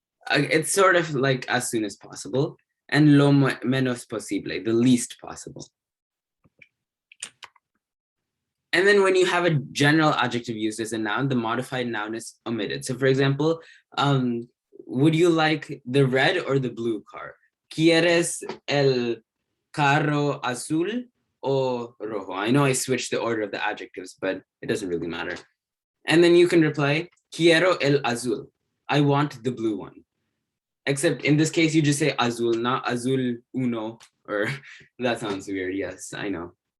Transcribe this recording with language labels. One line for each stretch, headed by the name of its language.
English: It's sort of like as soon as possible. And lo menos posible, the least possible. And then when you have a general adjective used as a noun, the modified noun is omitted. So for example, would you like the red or the blue car?
Spanish: ¿Quieres el carro azul o rojo?
English: I know I switched the order of the adjectives, but it doesn't really matter. And then you can reply,
Spanish: quiero el azul.
English: I want the blue one. Except in this case, you just say azul, not azul uno, or that sounds weird. Yes, I know.